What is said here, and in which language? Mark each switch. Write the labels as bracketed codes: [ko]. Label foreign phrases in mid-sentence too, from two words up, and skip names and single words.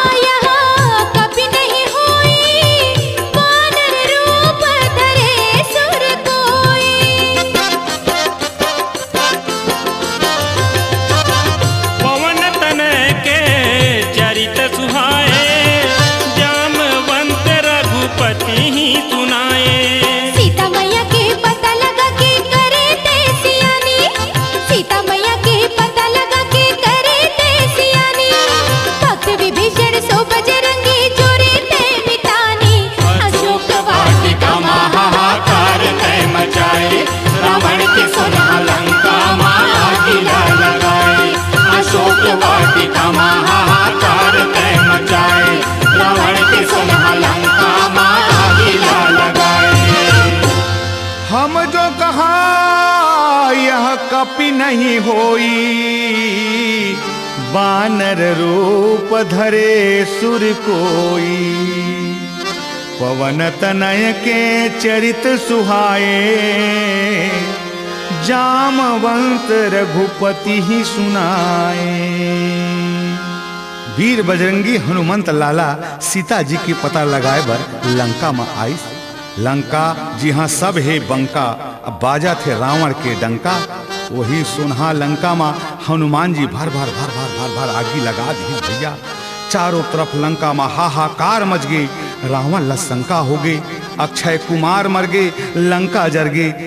[awa] यहाँ कभी नहीं हुई, वानर रूप धरे सुर कोई। पवन तन के चरित सुहाए, जामवंत रघुपति ही सुनाए। [hne] सीता मैया के पता लगा के करे दे सियानी, सीता मैया के पता लगा के करे दे सियानी, भक्त विभीषण सो बजरंगी जोरे ते मितानी, अशोक वाटिका महाहाकार तय मचाए, रावण के सुनह लंका माया किला लगाए। अशोक वाटिका महाहाकार तय मचाए, रावण के सुनह लंका माया किला लगाए। [awa] हम जो कहा यह कपि नहीं होई, बानर रूप धरे सुर कोई, पवन तनय के चरित सुहाए, जामवंत रघुपति ही सुनाए। [hne] वीर बजरंगी हनुमंत लाला सीता जी की पता लगाए बर लंका में आई। लंका जिहाँ सब है बंका, अब बाजा थे रावण के डंका। वही सुनहा लंका में हनुमान जी भर भर भर भर भर भर आगी लगा दी भैया। चारों तरफ लंका में हाहाकार मच गई, रावण लशंका हो गई, अक्षय कुमार मर गए, लंका जर गई।